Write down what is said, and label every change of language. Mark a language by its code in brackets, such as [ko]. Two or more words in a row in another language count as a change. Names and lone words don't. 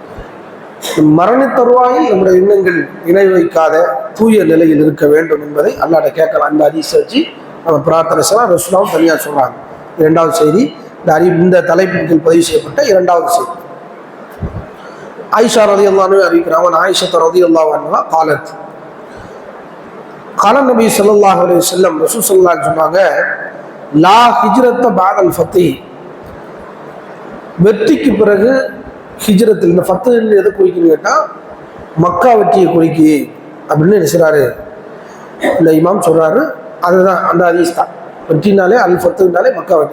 [ta] மரண தருவாயில் நம்முடைய எண்ணங்கள் இணை வைக்காத தூய நிலையில் இருக்க வேண்டும் என்பதை அல்லாஹ்ட்ட கேட்கலாம். இந்த ஹதீஸ் வச்சு நம்ம பிரார்த்தனை செய்யலாம். ரசூலுல்லாஹ் தனியாக சொல்றாங்க. இரண்டாவது செய்தி, இந்த தலைப்பின் கீழ் பதிவு செய்யப்பட்ட இரண்டாவது செய்தி. ஆயிஷா [ar] رضي الله عنها [ta] அறிவிக்கிறாங்க, ஆயிஷா [ar] رضي الله عنها قالت قال النبي صلى الله عليه وسلم, [ta] ரசூல் [ar] صلى الله عليه [ta] சொன்னாங்க, [ar] لا هجرة بعد الفتح, [ta] வெற்றிக்கு பிறகு ஹிஜ்ரத்தில், இந்த ஃபத்ஹ் எதை குறிக்குன்னு கேட்டா மக்கா வெற்றியை குறிக்கு அப்படின்னு நினைச்சாரு இந்த இமாம் சொல்றாரு. அதுதான் அந்த ஹதீஸ் தான். வெற்றினாலே அல் ஃபத்துனாலே மக்கா வெற்றி.